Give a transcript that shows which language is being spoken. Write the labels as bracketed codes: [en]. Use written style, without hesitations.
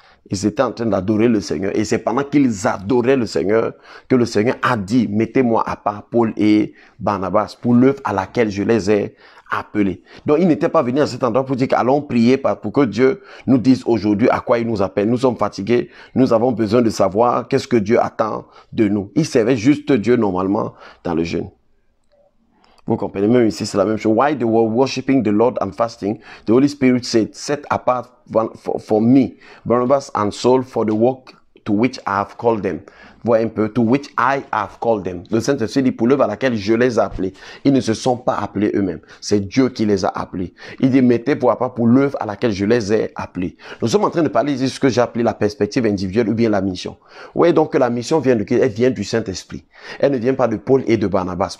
[fr] Ils étaient en train d'adorer le Seigneur. Et c'est pendant qu'ils adoraient le Seigneur que le Seigneur a dit, mettez-moi à part Paul et Barnabas pour l'œuvre à laquelle je les ai appelés. Donc, ils n'étaient pas venus à cet endroit pour dire qu'allons prier pour que Dieu nous dise aujourd'hui à quoi il nous appelle. Nous sommes fatigués. Nous avons besoin de savoir qu'est-ce que Dieu attend de nous. Ils servaient juste Dieu normalement dans le jeûne. Vous comprenez, même ici, c'est la même chose. [en] While they were worshiping the Lord and fasting, the Holy Spirit said, set apart for me, Barnabas and Saul, for the work to which I have called them. [fr] Voyez un peu, [en] to which I have called them. [fr] Le Saint-Esprit dit pour l'œuvre à laquelle je les ai appelés. Ils ne se sont pas appelés eux-mêmes. C'est Dieu qui les a appelés. Il dit, mettez pour l'œuvre à laquelle je les ai appelés. Nous sommes en train de parler de ce que j'ai appelé la perspective individuelle ou bien la mission. Vous voyez donc que la mission vient de qui? Elle vient du Saint-Esprit. Elle ne vient pas de Paul et de Barnabas.